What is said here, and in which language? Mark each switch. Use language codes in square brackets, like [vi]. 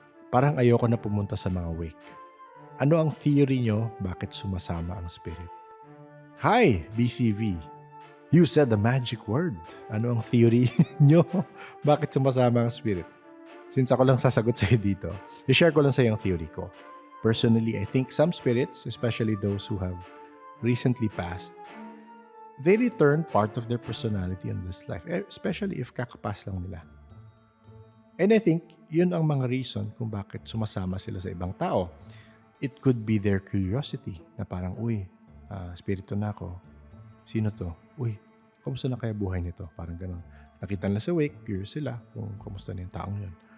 [tl] Parang ayoko na pumunta sa mga wake. Ano ang theory nyo bakit sumasama ang spirit? [en] Hi, BCV. You said the magic word. [tl] Ano ang theory nyo? Bakit sumasama ang spirit? Since ako lang sasagot sa'yo dito, i-share ko lang sa'yo ang theory ko. [en] Personally, I think some spirits, especially those who have recently passed, they return part of their personality in this life, especially if [tl] kakapas lang nila. [en] And I think, [tl] yun ang mga reason kung bakit sumasama sila sa ibang tao. [en] It could be their curiosity, [tl] na parang, uy, spirito na ako. Sino to? Uy, kamusta na kaya buhay nito? Parang ganun. Nakita nila sa wake, curious sila kung kamusta na yung taong yun.